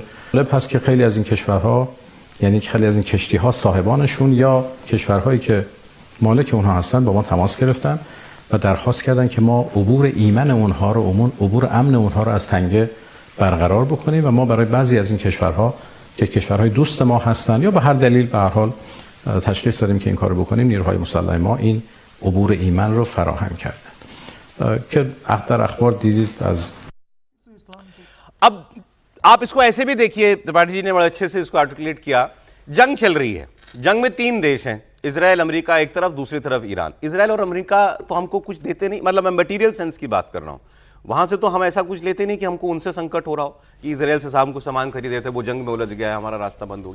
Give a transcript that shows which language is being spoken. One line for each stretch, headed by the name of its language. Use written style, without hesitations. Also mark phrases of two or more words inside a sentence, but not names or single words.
Persian: جالب هست که خیلی از این کشورها، یعنی خیلی از این کشتی ها صاحبانشون یا کشورهایی که مالک اونها هستن با ما تماس گرفتن و درخواست کردن که ما عبور ایمن اونها رو، عبور امن اونها رو از تنگه برقرار بکنیم و ما برای بعضی از این کشورها که کشورهای دوست ما هستن یا به هر دلیل به هر حال تشخیص دادیم که این کارو بکنیم، نیروهای مسلح ما این عبور ایمن رو فراهم کردن که در اخبار دیدید از
Hindi: अब आप इसको ऐसे भी देखिए, त्रिपाठी जी ने बड़े अच्छे से इसको आर्टिकुलेट किया। जंग चल रही है, जंग में तीन देश हैं, इजराइल अमेरिका एक तरफ, दूसरी तरफ ईरान। इजराइल और अमेरिका तो हमको कुछ देते नहीं, मतलब मैं
English: material sense
Hindi: की बात कर रहा हूं, वहां से तो हम ऐसा कुछ लेते नहीं कि हमको उनसे संकट हो रहा हो कि इजराइल से हमको सामान खरीदे थे, वो जंग में उलझ गया है, हमारा रास्ता बंद हो गया।